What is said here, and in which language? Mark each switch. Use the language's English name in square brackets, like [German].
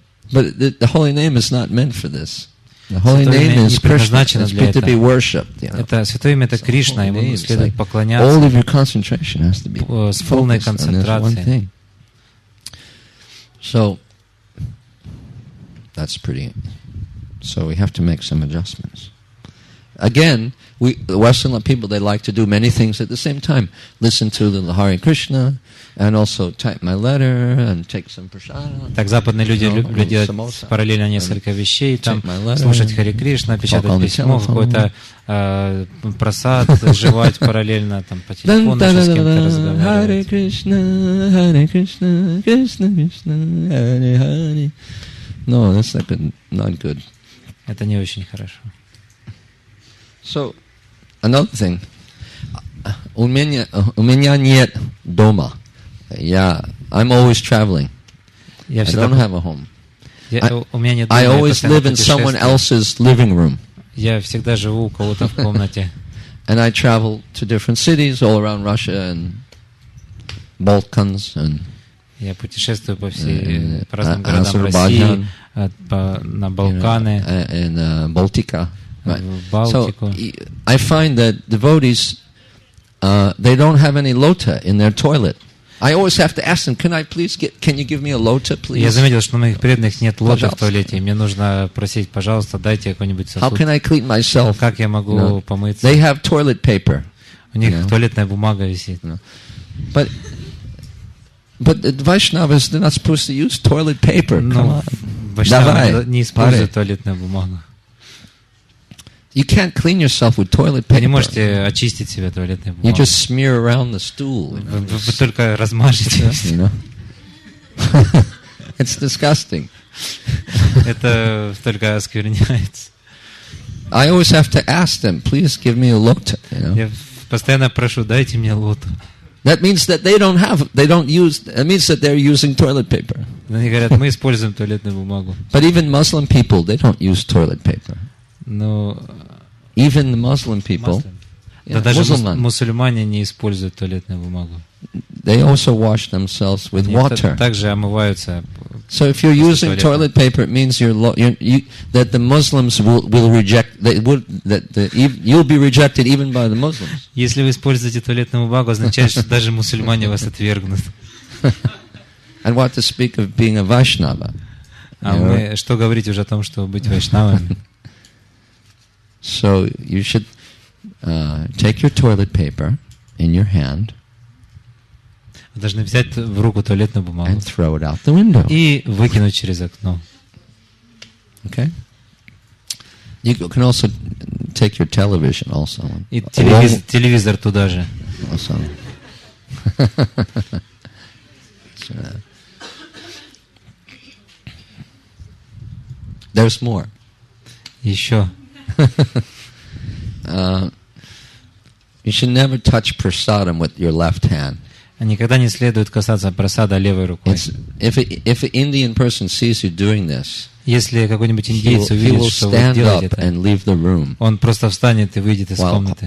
[English] But the holy name is not meant for this. The holy name is Krishna. It's meant to be worshipped. [Russian] Это святое имя это Кришна, ему следует [English] All [Russian] поклоняться [English] of your concentration has to be [Russian] с полной [English] focused on this one [Russian] концентрацией. [English] thing. So that's pretty. So we have to make some adjustments. Again, the Western people, they like to do many things at the same time. Listen to the Hare Krishna, and also type my letter, and take some prasada. [Russian] Так западные люди любят делать параллельно несколько вещей, там слушать Харе Кришна, печатать письмо, какой-то просад, жевать параллельно, там по телефону еще с кем-то разговаривать. [Sanskrit] Hare Krishna, Krishna Krishna, Hare Hare. [English] No, that's not good. [Russian] Это не очень хорошо. [English] So, another thing. [Russian] У меня нет дома. [English] I'm always traveling. I don't have a home. [Russian] У меня нет дома. [English] I always live in someone else's living room. [Russian] Я всегда живу у кого-то в комнате. [English] And I travel to different cities all around Russia and Balkans and [Russian] Я путешествую по разным городам России, на Балканы, [English] in Baltica. Right. [Russian] в Балтику. [English] So I find that devotees, they don't have any lota in their toilet. I always have to ask them, can you give me a lota, please? [Russian] Я заметил, что у моих преданных нет лота в туалете. Мне нужно просить, пожалуйста, дайте какой-нибудь сосуд. [English] How can I clean myself? [Russian] Как я могу помыться? [English] They have toilet paper. [Russian] У них туалетная бумага висит. [English] But the Vaishnavas, they're not supposed to use toilet paper. [Russian] Но вайшнавы не используют туалетную бумагу. [English] You can't clean yourself with toilet paper. [Russian] Вы не можете очистить себя туалетной [English] You [Russian] бумагой. [English] just smear around the stool. [Russian] Вы только размажете. [English] You know? It's disgusting. [Russian] Это только оскверняется. [English] I always have to ask them, please give me a lota. You know? [Russian] Я постоянно прошу, дайте мне лоту. [English] That means that that means that they're using toilet paper. [Russian] Они говорят, мы используем туалетную бумагу. [English] But even Muslim people, they don't use toilet paper. [Russian] Но [English] even the Muslim people, [Russian] да даже мусульмане не используют туалетную бумагу. They also wash themselves with water. Также омываются. [English] So if you're using toilet paper, it means that the Muslims will reject. You'll be rejected even by the Muslims. [Russian] Если вы используете туалетную бумагу, означает, что даже мусульмане вас отвергнут. [English] And what to speak of being a Vaishnava? [Russian] А мы что говорить уже о том, что быть вайшнавами? [English] So you should take your toilet paper in your hand. [Russian] Вы должны взять в руку туалетную бумагу [English] and throw it out the window. [Russian] И выкинуть через окно. [English] Okay. You can also take your television also. [Russian] И телевизор туда же. [English] Also. There's more. [Russian] Еще. [English] You should never touch prasadam with your left hand. [Russian] Никогда не следует касаться прасада левой рукой. [English] If an Indian person sees you doing this, [Russian] если какой-нибудь индеец увидит, что вы делаете это, он просто встанет и выйдет из комнаты,